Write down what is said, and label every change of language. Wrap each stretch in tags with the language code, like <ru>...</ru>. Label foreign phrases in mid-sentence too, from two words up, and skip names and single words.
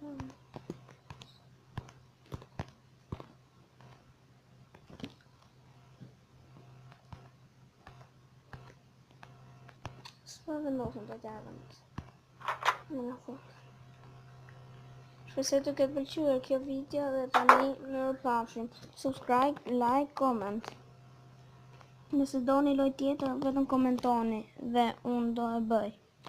<sq>S'pa vendosim të tjera në fund. Shpresoj të ketë pëlqyer kjo video dhe tani mirupafshim.</sq> <en>Subscribe, like, comment.</en> <sq>Nëse doni lojë tjetër vetëm komentoni dhe unë do e bëj.</sq>